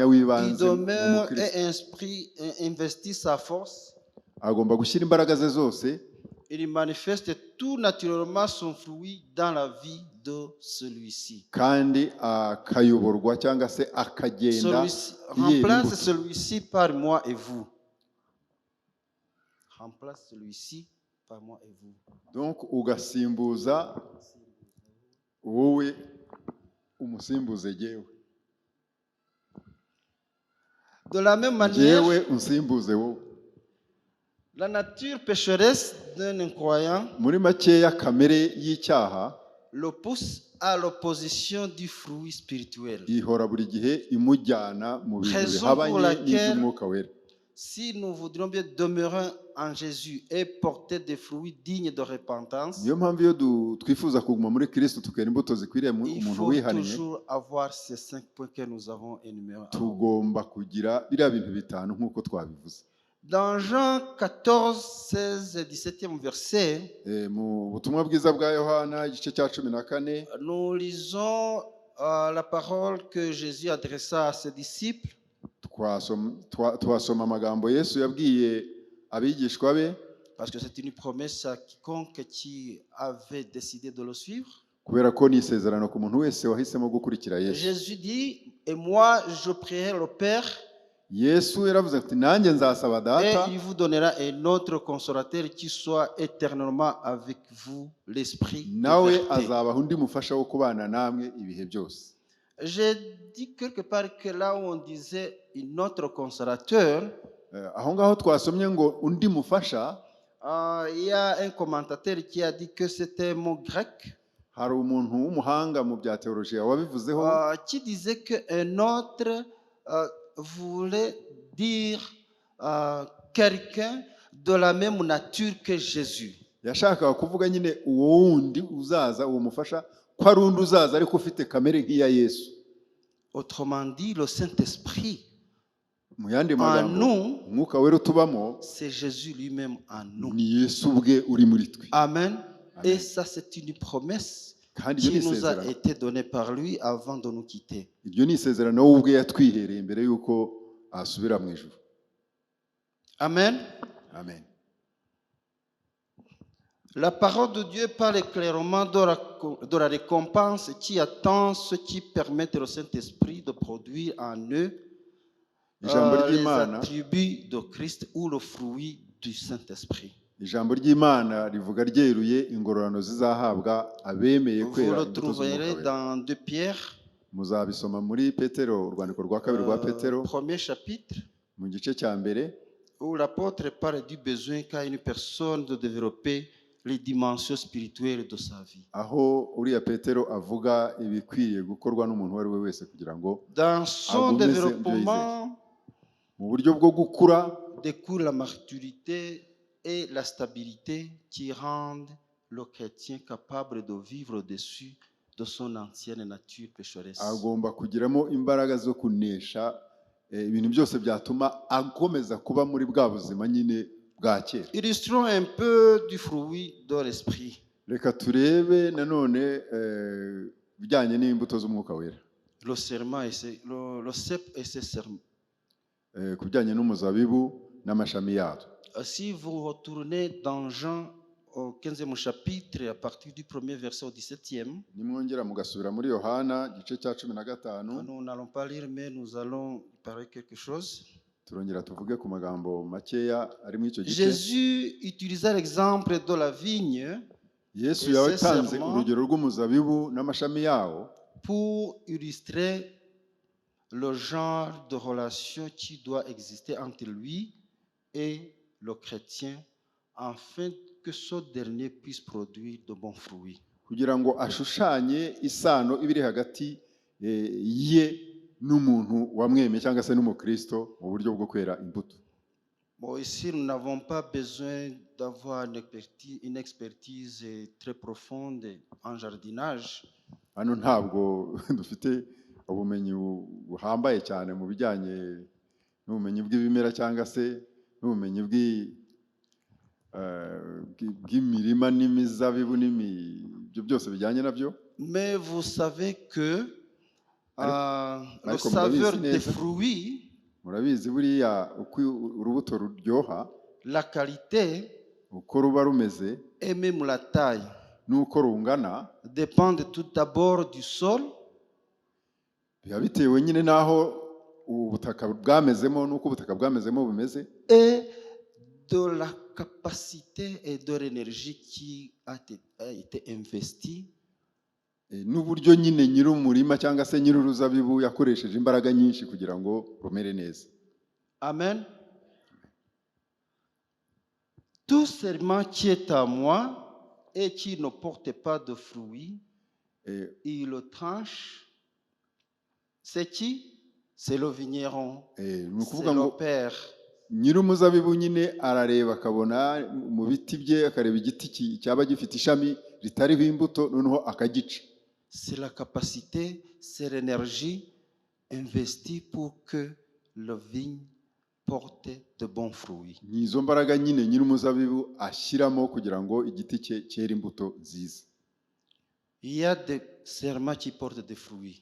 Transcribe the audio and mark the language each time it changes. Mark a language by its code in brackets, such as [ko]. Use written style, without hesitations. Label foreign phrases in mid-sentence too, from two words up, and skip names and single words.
[fr] il [rw] w'ibanze mu [fr] demeure [rw] mukristo, [fr] et investit sa force [rw] agomba gushyira imbaraga ze zose [fr] il manifeste tout naturellement son fruit dans la vie de celui-ci. [rw] kandi akayoborwa cyangwa se akagenda [fr] Celui-ci [rw] yera [fr] remplace [rw] imbuto. [fr] celui-ci par moi et vous. Remplace celui-ci par moi et vous. [rw] Donc ugasimbuza wowe umusimbuze jyewe, [fr] De la même manière, [rw] jyewe unsimbuze wowe. [fr] la nature pécheresse d'un incroyant [rw] Muri makeya kamere y'icyaha [fr] le pousse à l'opposition du fruit spirituel. [rw] ihora buri gihe imujyana mu bintu [fr] Raison [rw] bihabanye [fr] pour laquelle- [rw] n'iby'umwuka wera. [fr] Si nous voudrions bien demeurer en Jésus et porter des fruits dignes de repentance, [rw] Niyo mpamvu iyo twifuza kuguma muri Kristo tukera imbuto zikwiriye [fr] il [rw] umuntu [fr] faut [rw] wihannye, [fr] toujours avoir ces 5 points que nous avons énumérés. [rw] tugomba kugira biriya bintu bitanu nk'uko twabivuze. [fr] Dans Jean 14, 16 et 17e verset, [rw] Mu butumwa bwiza bwa Yohana igice cya 14 [fr] nous lisons la parole que Jésus adressa à ses disciples. [rw] twasoma amagambo Yesu yabwiye abigishwa be, [fr] Parce que c'est une promesse à quiconque qui avait décidé de le suivre. [rw] kubera ko ni isezerano ku muntu wese wahisemo gukurikira Yesu. [fr] Jésus dit, et moi je prierai le Père, [rw] Yesu yaravuze ati nanjye nzasaba [fr] et [rw] data, [fr] il vous donnera un autre consolateur qui soit éternellement avec vous, l'Esprit de [rw] nawe [fr] vérité. [rw] azabaha undi mufasha wo kubana namwe ibihe byose. [fr] J'ai dit quelque part que là où on disait un autre consolateur, [rw] Aho ngaho twasomye ngo undi mufasha, [fr] il y a un commentateur qui a dit que c'était un mot grec, [rw] hari umuntu w'umuhanga mu bya teolojiya wabivuzeho, [fr] qui disait qu'un autre voulait dire quelqu'un de la même nature que Jésus. [rw] yashakaga kuvuga nyine uwo wundi uzaza, uwo mufasha ko ari undi uzaza ariko ufite kamere nk'iya Yesu. [fr] Autrement dit, le Saint-Esprit [rw] Mu yandi [fr] en [rw] magambo, [fr] nous, [rw] umwuka wera utubamo [fr] c'est Jésus lui-même en nous. [rw] ni Yesu ubwe uri muri twe. Amen. Amen. [fr] Et ça, c'est une promesse [rw] Kandi iryo [fr] qui [rw] ni [fr] nous a [rw] isezerano, [fr] été donnée par lui avant de nous quitter. [rw] iryo ni isezerano we ubwe yatwihereye mbere y'uko asubira mu ijuru. Amen. Amen. [fr] La parole de Dieu parle clairement de la récompense qui attend ceux qui permettent au Saint-Esprit de produire en eux [rw] Ijambo [fr] les [rw] ry'Imana, [fr] attributs de Christ ou le fruit du Saint-Esprit. [rw] ijambo ry'Imana rivuga ryeruye ingororano zizahabwa abemeye [fr] Vous [rw] kwera [fr] le [rw] imbuto [fr] trouverez [rw] z'umwuka wera. [fr] dans 2 Pierre, [rw] Muzabisoma muri Petero, urwandiko rwa kabiri rwa Petero, [fr] premier chapitre, [rw] mu gice cya mbere, [fr] où l'apôtre parle du besoin qu'a une personne de développer les dimensions spirituelles de sa vie. [rw] aho uriya Petero avuga ibikwiriye gukorwa n'umuntu uwo ari we wese kugira ngo [fr] Dans son [rw] Agumeze [fr] développement [rw] mu buryo bwo gukura [fr] découle la maturité et la stabilité qui rendent le chrétien capable de vivre au-dessus de son ancienne nature pécheresse. [rw] agomba kugiramo imbaraga zo kunesha ibintu byose byatuma akomeza kuba muri bwa buzima nyine bwa kera. [fr] Illustrons un peu du fruit de l'esprit. [rw] Reka turebe nanone bijyanye n'imbuto z'umwuka wera, [fr] Le serment et le cep et ses serments. [rw] ku bijyanye n'umuzabibu n'amashami yawo. [fr] Si vous retournez dans Jean au 15e chapitre, à partir du premier verset au 17e, [rw] Nimwongera mugasubira muri Yohana igice cya 15, [fr] nous n'allons pas lire, mais nous allons parler quelque chose. [rw] turongera tuvuge ku magambo makeya ari muri icyo gice. [fr] Jésus utilisa l'exemple de la vigne [rw] Yesu [fr] et [rw] yatanze [fr] sincèrement, [rw] urugero rw'umuzabibu n'amashami yawo [fr] pour illustrer le genre de relation qui doit exister entre lui et le chrétien afin que ce dernier puisse produire de bons fruits. [rw] kugira ngo ashushanye isano ibiri hagati ye n'umuntu wamwemeye cyangwa se n'umukristo mu buryo bwo kwera imbuto. [fr] Bon, ici, nous n'avons pas besoin d'avoir une expertise très profonde en jardinage. [rw] Hano ntabwo dufite ubumenyi buhambaye cyane mu bijyanye n'ubumenyi bw'ibimera cyangwa se n'ubumenyi bw'imirima n'imizabibu ibyo byose bijyanye nabyo. [fr] Mais vous savez que le [rw] Ariko [fr] saveur [rw] murabizi [fr] des [rw] neza, [fr] fruits, [rw] murabizi buriya uko urubuto ruryoha, [fr] la qualité [rw] uko ruba rumeze [fr] et même la taille [rw] n'uko rungana [fr] dépendent tout d'abord du sol, [rw] biba bitewe nyine n'aho ubutaka bwamezemo n'uko ubutaka bwamezemo bumeze, [fr] et de la capacité et de l'énergie qui a été investie [rw] n'uburyo nyine nyir'umurima cyangwa se nyir'uruzabibu yakoresheje imbaraga nyinshi kugira ngo rumere neza. Amen. [fr] Tout serment qui est à moi et qui ne porte pas de fruits, il le tranche. C'est qui? C'est le vigneron. [rw] ni [fr] C'est [rw] ukuvuga [fr] le [rw] ngo [fr] père. [rw] nyir'umuzabibu nyine arareba akabona mu biti bye, akareba igiti cyaba gifite ishami ritariho imbuto, noneho akagica. [fr] C'est la capacité, c'est l'énergie investie pour que le vigne porte de bons fruits. [rw] Ni izo mbaraga nyine nyir'umuzabibu ashyiramo kugira ngo igiti cye cyere imbuto nziza. [fr] Il y a des serments qui portent des fruits